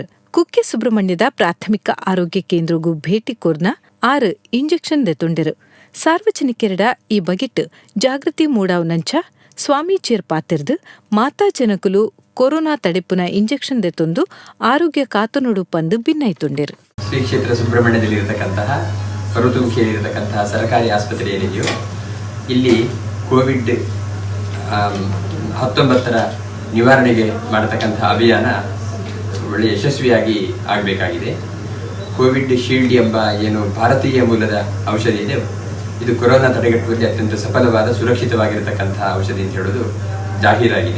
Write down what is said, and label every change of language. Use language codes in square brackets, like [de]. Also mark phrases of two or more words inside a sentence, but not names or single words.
[tcy] ಕುಕ್ಕೆ ಸುಬ್ರಹ್ಮಣ್ಯದ ಪ್ರಾಥಮಿಕ ಆರೋಗ್ಯ ಕೇಂದ್ರಗೂ ಭೇಟಿ ಕೊರ್ನ 6 ಇಂಜೆಕ್ಷನ್ ದೆತೊಂಡಿರು. ಸಾರ್ವಜನಿಕರಡ ಈ ಬಗೆಟ್ ಜಾಗೃತಿ ಮೂಡಾವ್ನಂಚ ಸ್ವಾಮೀಜಿಯರ್ ಪಾತಿರ್ದು ಮಾತಾ ಜನಕುಲು ಕೊರೋನಾ ತಡೆಪುನ ಇಂಜೆಕ್ಷನ್ ದೆತೊಂದು ಆರೋಗ್ಯ ಕಾತನೊಡು ಪಂದು ಭಿನ್ನೈತುಂಡಿರು. [kn] ಶ್ರೀ ಕ್ಷೇತ್ರ ಸುಬ್ರಹ್ಮಣ್ಯದಲ್ಲಿರತಕ್ಕಂತಹ ಹೊರತುಂಬಿಕೆಯಲ್ಲಿರತಕ್ಕಂತಹ ಸರ್ಕಾರಿ ಆಸ್ಪತ್ರೆ ಏನಿದೆಯೋ ಇಲ್ಲಿ ಕೋವಿಡ್ 19 ನಿವಾರಣೆಗೆ ಮಾಡತಕ್ಕಂತಹ ಅಭಿಯಾನ ಒಳ್ಳೆಯ ಯಶಸ್ವಿಯಾಗಿ ಆಗಬೇಕಾಗಿದೆ. ಕೋವಿಡ್ ಶೀಲ್ಡ್ ಎಂಬ ಏನು ಭಾರತೀಯ ಮೂಲದ ಔಷಧಿ ಇದೆ, ಇದು ಕೊರೋನಾ ತಡೆಗಟ್ಟುವಲ್ಲಿ ಅತ್ಯಂತ ಸಫಲವಾದ ಸುರಕ್ಷಿತವಾಗಿರತಕ್ಕಂತಹ ಔಷಧಿ ಅಂತ ಹೇಳೋದು ಜಾಹೀರಾಗಿದೆ.